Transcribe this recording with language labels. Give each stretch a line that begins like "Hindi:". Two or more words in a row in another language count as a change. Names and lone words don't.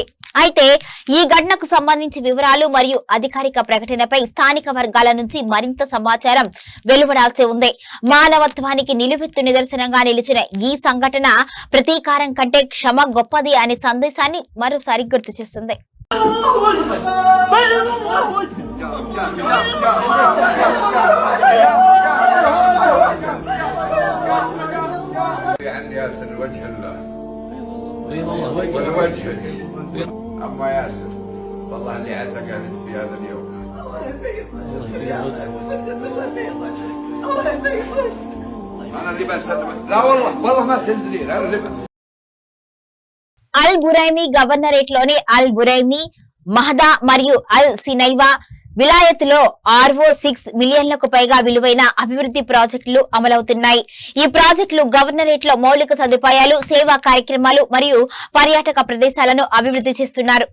Telugu: అయితే ఈ ఘటనకు సంబంధించి వివరాలు మరియు అధికారిక ప్రకటనపై స్థానిక వర్గాల నుంచి మరింత సమాచారం వెలువడాల్సి ఉంది. మానవత్వానికి నిలువెత్తు నిదర్శనంగా నిలిచిన ఈ సంఘటన ప్రతీకారం కంటే క్షమ గొప్పది అనే సందేశాన్ని మరోసారి గుర్తు చేస్తుంది.
Arabic: أما ياسر والله اللي اعتقلت في هذا اليوم أنا اللي بسلم. لا والله ما تنزلين. أنا اللي
Telugu: అల్ బురైమి గవర్నరేట్ లోని అల్ బురైమి, మహదా మరియు అల్ సినైవా విలాయత్లో RO6 మిలియన్లకు పైగా విలువైన అభివృద్ధి ప్రాజెక్టులు అమలవుతున్నాయి. ఈ ప్రాజెక్టులు గవర్నరేట్ లో మౌలిక సదుపాయాలు, సేవా కార్యక్రమాలు మరియు పర్యాటక ప్రదేశాలను అభివృద్ధి చేస్తున్నారు.